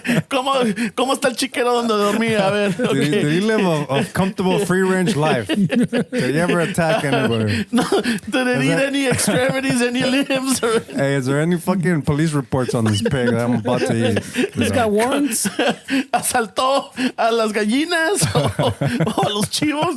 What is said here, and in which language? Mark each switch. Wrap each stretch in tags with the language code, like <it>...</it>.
<es>¿Cómo está el chiquero donde dormía? A ver.</es> <en>Did he live a comfortable free-range life? Did he ever attack anybody? No, did it eat any extremities, any limbs? Or... Hey, is there any fucking police reports on this pig that I'm about to eat? He's got warrants.</en> <es>¿Asaltó a las gallinas o a los chivos?</es>